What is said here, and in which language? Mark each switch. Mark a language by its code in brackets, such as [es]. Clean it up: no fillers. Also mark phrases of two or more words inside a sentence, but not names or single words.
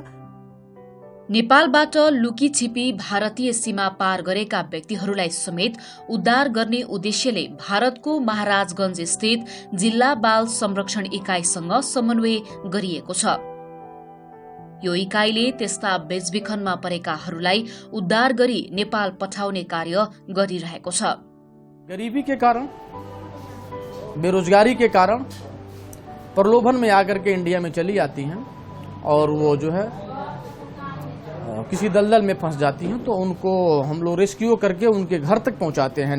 [ne] नेपालबाट लुकी छिपी भारतीय सीमा पार गरेका व्यक्तिहरूलाई समेत उद्धार गर्ने उद्देश्यले भारतको महाराजगञ्ज स्थित जिल्ला बाल संरक्षण इकाइसँग समन्वय गरिएको छ। यो इकाइले त्यस्ता बेचबिखनमा परेकाहरूलाई उद्धार गरी नेपाल पठाउने कार्य गरिरहेको छ। [hi] गरीबी के कारण, बेरोजगारी के कारण प्रलोभन में आकर के इंडिया में चली आती हैं और वो जो है किसी दलदल में फंस जाती हैं, तो उनको हम लोग रेस्क्यू करके उनके घर तक पहुंचाते हैं।